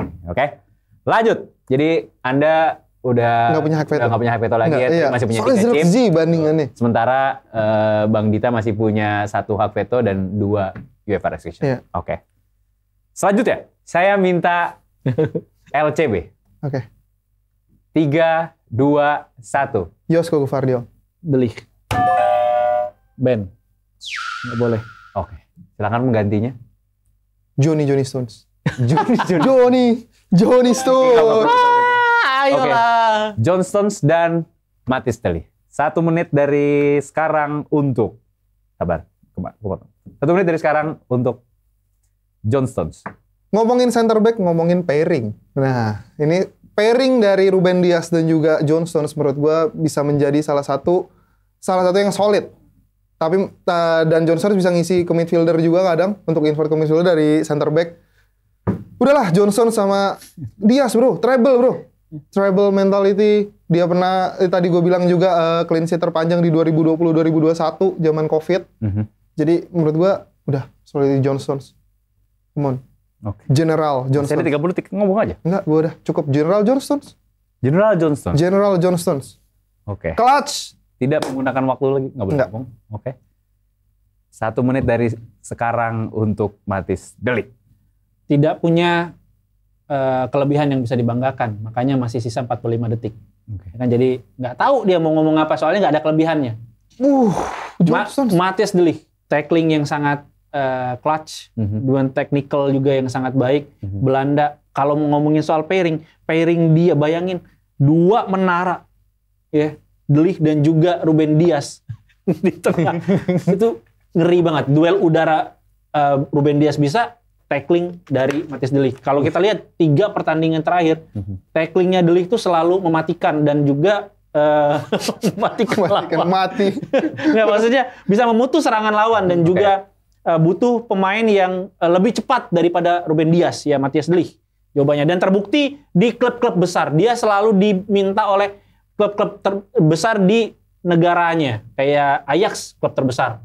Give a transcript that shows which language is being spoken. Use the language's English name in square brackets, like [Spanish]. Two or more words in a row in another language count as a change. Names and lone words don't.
[Indonesian] Oke. Lanjut. Jadi Anda udah nggak punya hak veto lagi ya, iya. Masih punya 3 tim. Bandingannya. Sementara Bang Dita masih punya 1 hak veto dan 2 UEFA restriction. Iya. Oke. Selanjutnya, saya minta LCB. Oke. 3, 2, 1. Josko Gvardiol. De Ligt. Ben. Nggak boleh. Oke. Silakan menggantinya. Johnny Stones. Johnny Stones. Ayolah. John Stones dan Mathys de Ligt. 1 menit dari sekarang untuk 1 menit dari sekarang untuk John Stones. Ngomongin [English] center back, [Indonesian] ngomongin pairing. Nah, ini pairing dari Ruben Dias dan juga John Stones menurut gue bisa menjadi salah satu yang solid. Tapi dan John Stones bisa ngisi ke midfielder juga kadang untuk invert ke midfielder dari [English] center back. [Indonesian] Udahlah John Stones sama Dias bro, [English] treble mentality. [Indonesian] Dia pernah tadi gue bilang juga [English] clean sheet [Indonesian] terpanjang di 2020-2021 zaman Covid. Jadi menurut gue udah solid John Stones. [English] Come on. [Indonesian] Okay. General John Stones. Saya 30 detik ngomong aja. Enggak, gue udah cukup General John Stones. General John Stones. Oke. Clutch. Tidak menggunakan waktu lagi, nggak boleh ngomong. Oke. 1 menit dari sekarang untuk Matthijs de Ligt. Tidak punya kelebihan yang bisa dibanggakan, makanya masih sisa 45 detik. Kan jadi nggak tahu dia mau ngomong apa soalnya nggak ada kelebihannya. Matthijs de Ligt, tackling yang sangat clutch, duan technical juga yang sangat baik. Belanda, kalau mau ngomongin soal pairing dia bayangin 2 menara, ya, De Ligt dan juga Ruben Dias di tengah. Itu ngeri banget. Duel udara Ruben Dias bisa, tackling dari Matthijs de Ligt. Kalau kita lihat 3 pertandingan terakhir, tacklingnya de Ligt itu selalu mematikan dan juga mati. Nggak, maksudnya bisa memutus serangan lawan dan juga butuh pemain yang lebih cepat daripada Ruben Dias, ya Matthijs de Ligt jawabannya. Dan terbukti di klub-klub besar dia selalu diminta oleh klub-klub terbesar di negaranya, kayak Ajax, klub terbesar.